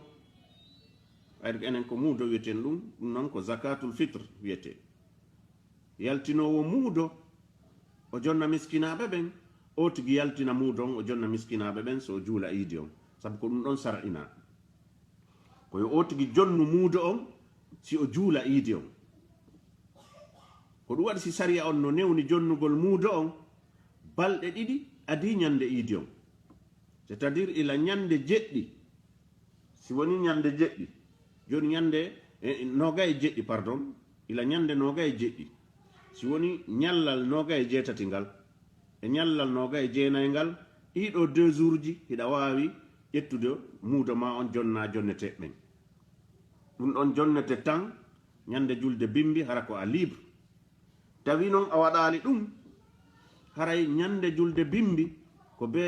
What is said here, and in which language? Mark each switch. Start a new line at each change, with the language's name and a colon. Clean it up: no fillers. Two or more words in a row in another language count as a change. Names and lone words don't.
Fula: ayde enen ko muudo wiyeten ɗum noon ko
Arabic: زكاة الفطر
Fula: wiyete yaltinowo muudo o jonna miskinaɓe ɓen o tigi yaltina muudo on o jonna miskinaɓe ɓen so juula iidi on sabu ko ɗum ɗon sar'ina koyo o tigi jonnu muudo on si o juula iidi on ko ɗum waɗi si sariya on no newni jonnugol muudo on balɗe ɗiɗi adi ñande iidi on
French: c'est à dire
Fula: ila ñande jeɗɗi si woni ñande jeɗɗi joni ñande noga e jeɗɗi pardon ila ñande noga e jeɗɗi si woni ñallal noga e jeetati ngal e ñallal noga e jeenayi ngal ɗiɗo 2 jours ji hiɗa wawi ƴettude muudo ma on jonna jonnete ɓen ɗum ɗon jonnete tan ñande julde bimbi hara ko a libre tawi noon a waɗali ɗum haray ñande julde bimbi ko be